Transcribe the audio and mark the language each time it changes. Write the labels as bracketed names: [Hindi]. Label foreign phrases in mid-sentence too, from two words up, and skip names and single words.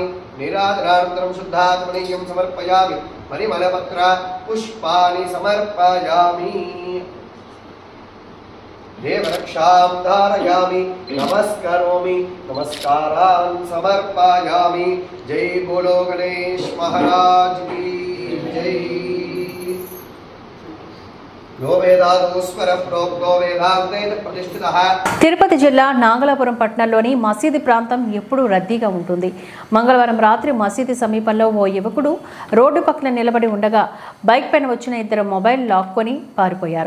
[Sanskrit] నీరాజనానంతరం శుద్ధాత్మనీయం సమర్పయామి. పరిమళపత్ర పుష్పాని సమర్పయామి. देवरक्षां धारयामि. नमस्करोमि. नमस्कारान् समर्पयामि. [Hindi] जय बोलो गणेश महाराज की जय. [Telugu] తిరుపతి జిల్లా నాగలాపురం పట్టణంలోని మసీదు ప్రాంతం ఎప్పుడూ రద్దీగా ఉంటుంది. మంగళవారం రాత్రి మసీదు సమీపంలో ఓ యువకుడు రోడ్డు పక్కన నిలబడి ఉండగా బైక్ పైన వచ్చిన 2 మొబైల్ లాక్కొని పారిపోయారు.